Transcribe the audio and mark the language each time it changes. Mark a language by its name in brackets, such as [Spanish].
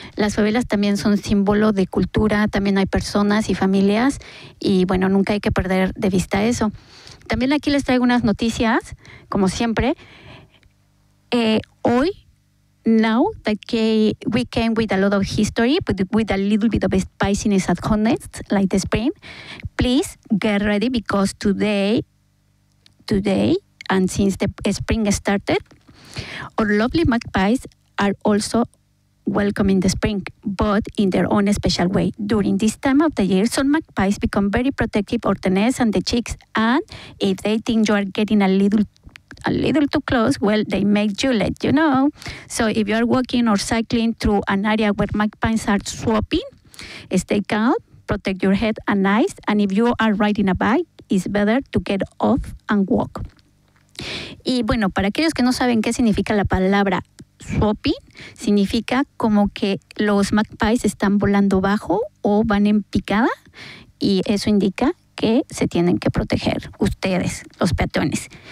[Spanish] Las favelas también son símbolo de cultura, también hay personas y familias, y bueno, nunca hay que perder de vista eso. También aquí les traigo unas noticias, como siempre. [English] Hoy, now that we came with a lot of history, but with a little bit of spiciness at honest, like the spring, please get ready because today, and since the spring started, our lovely magpies are also welcome in the spring, but in their own special way. During this time of the year, some magpies become very protective of the nest and the chicks, and if they think you are getting a little too close, well, they make you let you know. So if you are walking or cycling through an area where magpies are swooping, stay calm, protect your head and eyes, and if you are riding a bike, it's better to get off and walk. [Spanish] Y bueno, para aquellos que no saben qué significa la palabra swooping, significa como que los magpies están volando bajo o van en picada, y eso indica que se tienen que proteger ustedes, los peatones.